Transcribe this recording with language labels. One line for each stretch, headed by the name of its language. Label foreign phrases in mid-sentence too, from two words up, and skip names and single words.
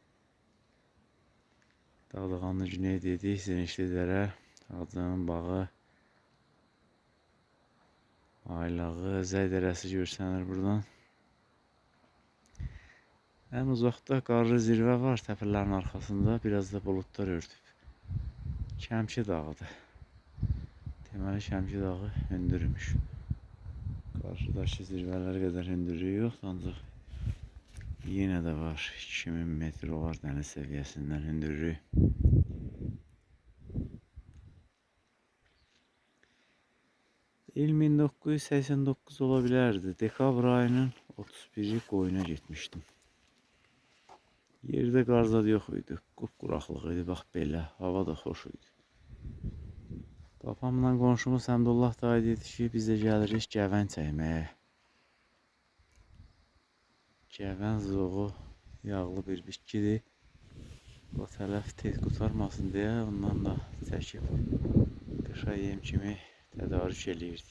Azerbaijani: Dağdağanlı Güney dedik, Zinişli dərə, Hacının bağı, Aylağı, Zəy dərəsi görsənir buradan. Ən uzaqda qarlı zirvə var təpələrin arxasında, biraz da buludlar örtüb. Şəmki dağıdır. Deməli Şəmki dağı hündürmüş.
Turkish: Karşıdaki zirveler kadar hündürlüğü yok ancak yine de var. 2000 metre var deniz seviyesinden hündürlüğü. İl 1989 olabilirdi.
Azerbaijani: Dekabr ayının
Turkish: 31'i Qoyuna gitmiştim.
Azerbaijani: Yerde qar zad yox idi. Qupquraqlıq idi. Bax belə. Hava da xoş idi. Papamla qonşumuz Həmdullah dayı dedi ki, biz də gəlirik gəvən çəkməyə. Gəvən zoğu yağlı bir bitkidir. O tərəf tez qurtarmasın deyə ondan da çəkib qışa yem kimi tədarük eləyirdik.